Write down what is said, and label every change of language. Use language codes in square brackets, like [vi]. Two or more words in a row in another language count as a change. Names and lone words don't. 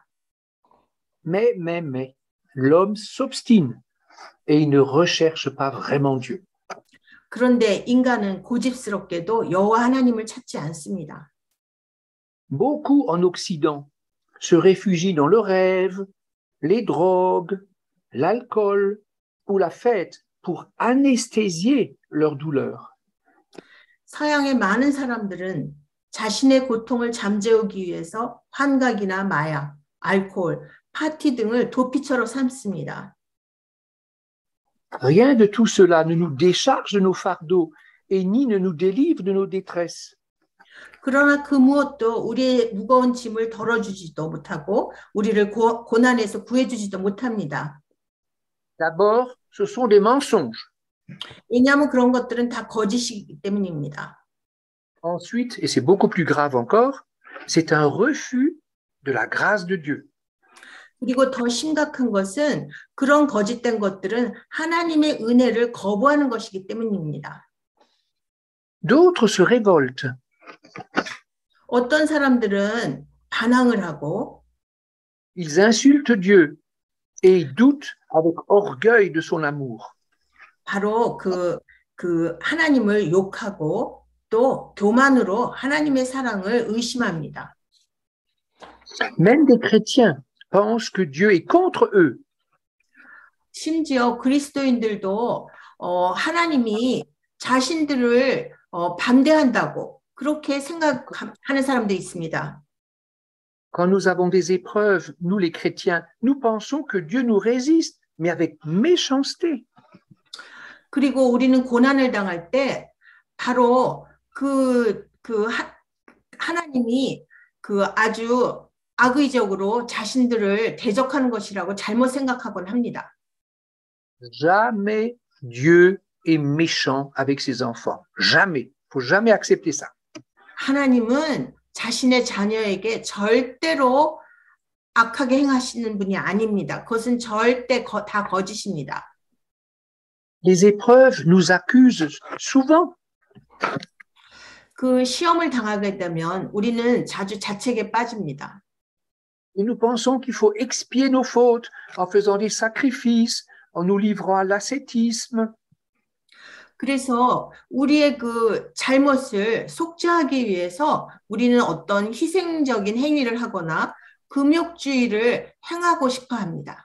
[fr] Mais, l'homme s'obstine et il ne recherche pas vraiment Dieu. [ko] 그런데 인간은 고집스럽게도 여호와 하나님을 찾지 않습니다. [fr] Beaucoup en Occident se réfugient dans le rêve, les drogues, l'alcool ou la fête pour anesthésier leur douleur. [ko] 서양의 많은 사람들은 자신의 고통을 잠재우기 위해서 환각이나 마약, 알코올, 파티 등을 도피처로 삼습니다. [fr] Rien de tout cela ne nous décharge de nos fardeaux et ni ne nous délivre de nos détresses. [ko] 그러나 그 무엇도 우리의 무거운 짐을 덜어주지도 못하고 우리를 고난에서 구해주지도 못합니다. [fr] D'abord, ce sont des mensonges. [ko] 왜냐하면 그런 것들은 다 거짓이기 때문입니다. [fr] Ensuite, et c'est beaucoup plus grave encore, c'est un refus de la grâce de Dieu. [ko] 그리고 더 심각한 것은 그런 거짓된 것들은 하나님의 은혜를 거부하는 것이기 때문입니다. [fr] D'autres se révoltent. [ko] 어떤 사람들은 반항을 하고 [fr] Ils insultent Dieu et doutent avec orgueil de son amour. [ko] 바로 그 하나님을 욕하고 또 교만으로 하나님의 사랑을 의심합니다. [fr] Même des chrétiens pensent que Dieu est contre eux. [ko] 심지어 그리스도인들도 하나님이 자신들을 반대한다고 그렇게 생각하는 사람도 있습니다. [fr] Quand nous avons des épreuves, nous les chrétiens, nous pensons que Dieu nous résiste, mais avec méchanceté. [ko] 그리고 우리는 고난을 당할 때 바로 하나님이 그 아주 악의적으로 자신들을 대적하는 것이라고 잘못 생각하곤 합니다. [fr] Jamais Dieu est méchant avec ses enfants. Jamais. Il faut jamais accepter ça. [ko] 하나님은 자신의 자녀에게 절대로 악하게 행하시는 분이 아닙니다. 그것은 절대 다 거짓입니다. [fr] Les épreuves nous accusent souvent. [ko] 그 시험을 당하게 되면 우리는 자주 자책에 빠집니다. [fr] Et nous pensons qu'il faut expier nos fautes en faisant des sacrifices, en nous livrant à l'ascétisme. [ko] 그래서 우리의 그 잘못을 속죄하기 위해서 우리는 어떤 희생적인 행위를 하거나 금욕주의를 행하고 싶어 합니다.